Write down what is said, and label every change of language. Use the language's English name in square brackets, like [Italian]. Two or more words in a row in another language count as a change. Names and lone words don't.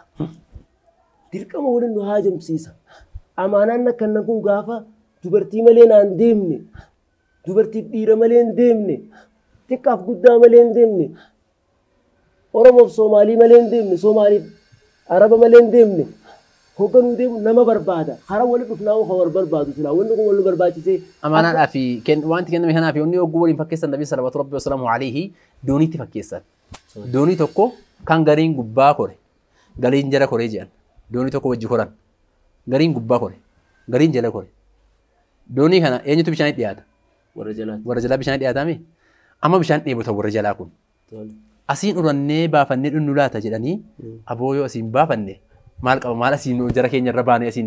[Oromo] Dirqama waliin nu haajamsiisa. Amaanaan akkanna kun gaafa dubartii malee naan deemne dubartii dhiira malee hin deemne xiqqaaf guddaa malee hin deemne Oromoof Soomaalii malee hin deemne Soomaaliif Araba malee hin deemne hogganuu deemu nama barbaada. Hara wali dhufnaa kan wal barbaadu silaa wanni kun wal barbaachisee. Amaanaadhaa fi wanti kenname kanaa fi wanni ogguu waliin fakkeessan Nabii [Arabic] صلى الله عليه وسلم [Oromo] dooniitti fakkeessan. doonii tokko kan gariin gubbaa kore gariin jala koree jedhan doonii tokko wajji koran gariin gubbaa kore gariin jala kore doonii kana eenyutu bishaan dhiyaata warra jalaa bishaan dhiyaatame amma bishaan dheebota warra jalaa kun asiin urannee baafannee dhunnu laata jedhanii aboo yoo asiin baafanne maal qaba maal asiin jara keenya irra baanee asiin